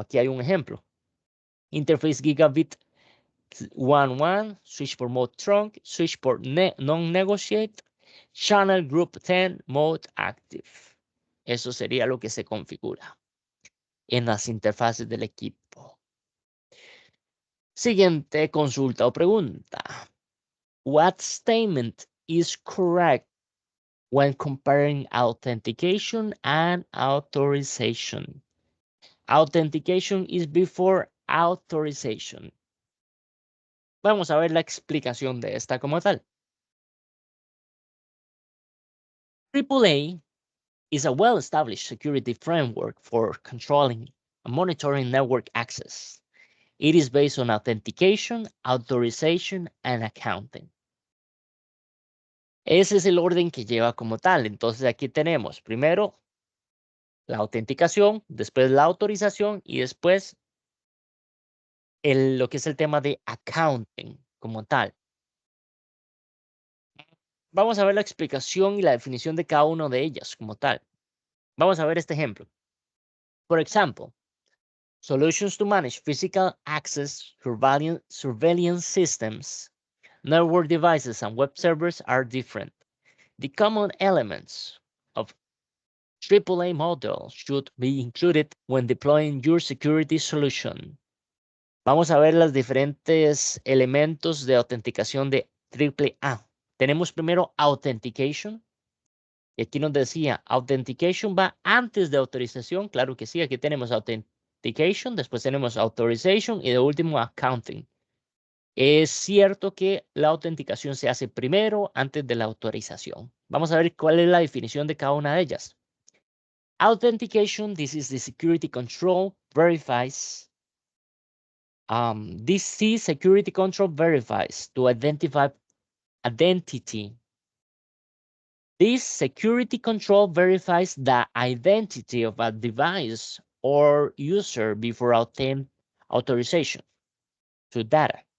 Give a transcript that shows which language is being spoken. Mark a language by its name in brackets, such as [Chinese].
[Spanish] Aquí hay un ejemplo. Interface Gigabit 11, switch por mode trunk, switch por non-negotiate, channel group 10 mode active. Eso sería lo que se configura en las interfaces del equipo. Siguiente consulta o pregunta. [English] What statement is correct when comparing authentication and authorization? Authentication is before authorization. [Spanish] Vamos a ver la explicación de esta como tal. [English] AAA is a well-established security framework for controlling and monitoring network access. It is based on authentication, authorization, and accounting. [Spanish] Ese es el orden que lleva como tal. Entonces aquí tenemos primero la autenticación, después la autorización y después lo que es el tema de accounting como tal. Vamos a ver la explicación y la definición de cada una de ellas como tal. Vamos a ver este ejemplo. [English] For example, solutions to manage physical access surveillance systems, network devices, and web servers are different. The common elements of AAA model should be included when deploying your security solution. [Spanish] Vamos a ver los diferentes elementos de autenticación de AAA. Tenemos primero Authentication. Y aquí nos decía, Authentication va antes de autorización. Claro que sí, aquí tenemos Authentication, después tenemos Authorization y de último Accounting. Es cierto que la autenticación se hace primero antes de la autorización. Vamos a ver cuál es la definición de cada una de ellas. [English] Authentication, this is the security control verifies. This security control verifies to identify identity. This security control verifies the identity of a device or user before authorization to data.